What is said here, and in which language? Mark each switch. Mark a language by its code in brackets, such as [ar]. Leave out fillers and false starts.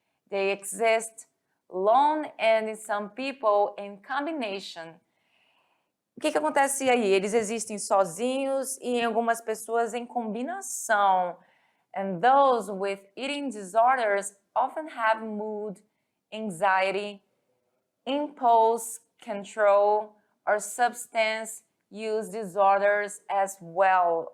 [en] They exist alone and in some people in combination. [pt] O que acontece aí? Eles existem sozinhos e em algumas pessoas em combinação. [en] And those with eating disorders often have mood, anxiety, impulse control or substance use disorders as well.